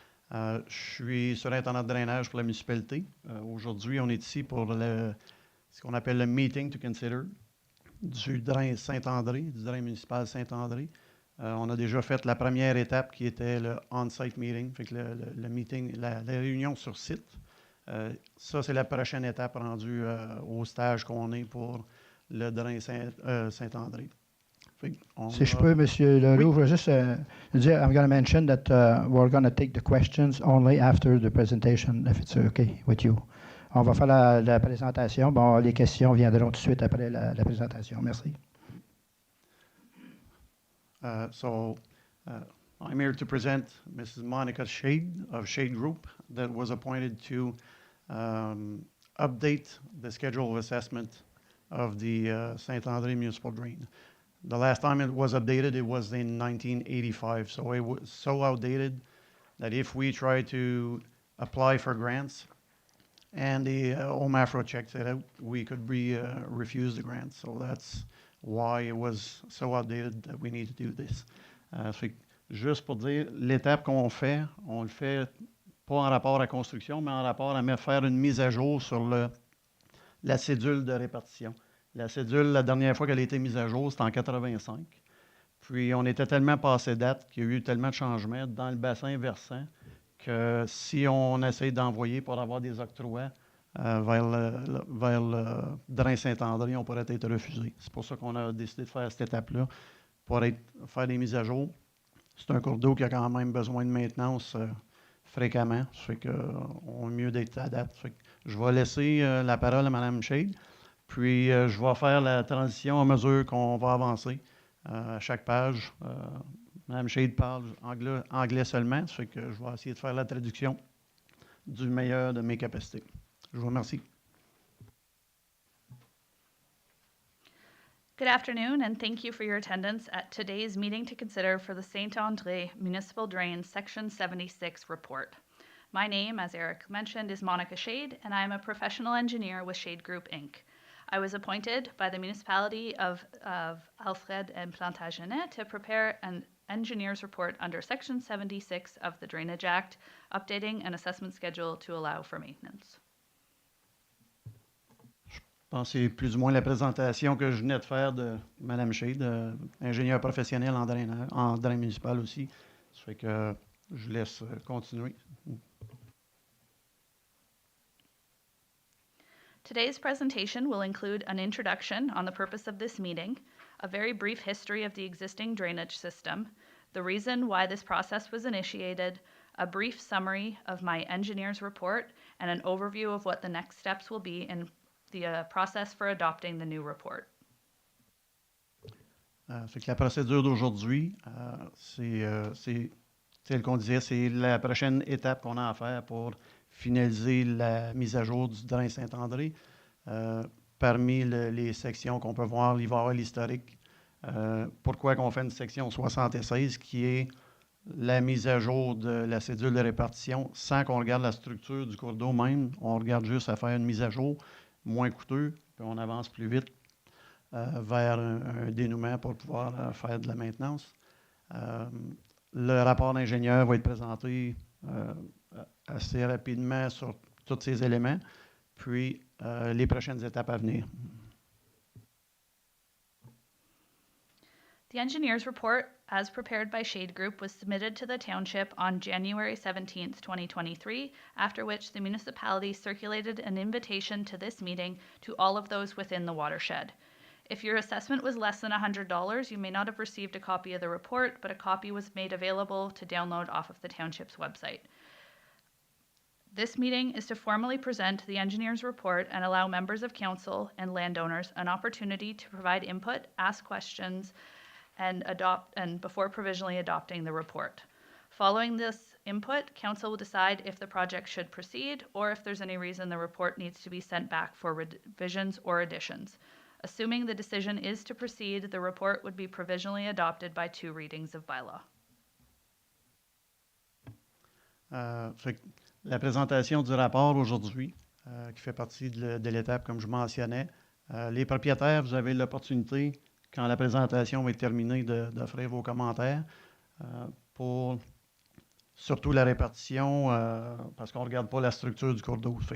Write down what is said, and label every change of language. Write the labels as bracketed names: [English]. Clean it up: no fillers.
[French] Je suis surintendant de drainage pour la municipalité. Aujourd'hui, on est ici pour ce qu'on appelle le [English] meeting to consider [French] du drain St-André, du drain municipal St-André. On a déjà fait la première étape qui était le [English] on-site meeting, [French] fait que le meeting, la réunion sur site. Ça, c'est la prochaine étape rendue au stage qu'on est pour le drain Saint-André. Si je peux, M. [English] Leroux, [French] je veux juste dire, [English] I'm going to mention that we're going to take the questions only after the presentation, if it's okay with you. [French] On va faire la présentation. Bon, les questions viendront tout de suite après la présentation. Merci. [English] I'm here to present Mrs. Monica Shade of Shade Group that was appointed to update the schedule of assessment of the St-André Municipal Drain. The last time it was updated, it was in 1985, so it was so outdated that if we try to apply for grants and the OMAFRA checks it out, we could refuse the grant. So that's why it was so outdated that we need to do this. [French] Juste pour dire, l'étape qu'on fait, on le fait pas en rapport à la construction, mais en rapport à faire une mise à jour sur la cédule de répartition. La cédule, la dernière fois qu'elle a été mise à jour, c'était en 85. Puis, on était tellement passé date qu'il y a eu tellement de changements dans le bassin versant que si on essaye d'envoyer pour avoir des octrois vers le drain Saint-André, on pourrait être refusé. C'est pour ça qu'on a décidé de faire cette étape-là, pour faire des mises à jour. C'est un cours d'eau qui a quand même besoin de maintenance fréquemment. Ça fait qu'on est mieux d'être à date. Ça fait que je vais laisser la parole à Mme Shade. Puis, je vais faire la transition à mesure qu'on va avancer à chaque page. Mme Shade parle anglais seulement. Ça fait que je vais essayer de faire la traduction du meilleur de mes capacités. Je vous remercie. [English] Good afternoon, and thank you for your attendance at today's meeting to consider for the St-André Municipal Drain Section 76 report. My name, as Eric mentioned, is Monica Shade, and I am a professional engineer with Shade Group, Inc. I was appointed by the municipality of Alfred and Plantagenet to prepare an engineer's report under Section 76 of the Drainage Act, updating an assessment schedule to allow for maintenance. [French] Je pense que c'est plus ou moins la présentation que je venais de faire de Mme Shade, ingénieur professionnel en drain municipal aussi. Ça fait que je laisse continuer. [English] Today's presentation will include an introduction on the purpose of this meeting, a very brief history of the existing drainage system, the reason why this process was initiated, a brief summary of my engineer's report, and an overview of what the next steps will be in the process for adopting the new report. [French] Fait que la procédure d'aujourd'hui, c'est tel qu'on disait, c'est la prochaine étape qu'on a à faire pour finaliser la mise à jour du drain Saint-André. Parmi les sections qu'on peut voir, il va y avoir l'historique. Pourquoi qu'on fait une section 76 qui est la mise à jour de la cédule de répartition sans qu'on regarde la structure du cours d'eau même. On regarde juste à faire une mise à jour moins coûteux, puis on avance plus vite vers un dénouement pour pouvoir faire de la maintenance. Le rapport d'ingénieur va être présenté assez rapidement sur tous ces éléments. puis les prochaines étapes à venir. [English] The engineer's report, as prepared by Shade Group, was submitted to the township on January 17th, 2023, after which the municipality circulated an invitation to this meeting to all of those within the watershed. If your assessment was less than $100, you may not have received a copy of the report, but a copy was made available to download off of the township's website. This meeting is to formally present the engineer's report and allow members of council and landowners an opportunity to provide input, ask questions, and before provisionally adopting the report. Following this input, council will decide if the project should proceed or if there's any reason the report needs to be sent back for revisions or additions. Assuming the decision is to proceed, the report would be provisionally adopted by 2 readings of bylaw. [French] La présentation du rapport aujourd'hui, qui fait partie de l'étape, comme je mentionnais. Les propriétaires, vous avez l'opportunité, quand la présentation va être terminée, d'offrir vos commentaires pour surtout la répartition, parce qu'on ne regarde pas la structure du cours d'eau.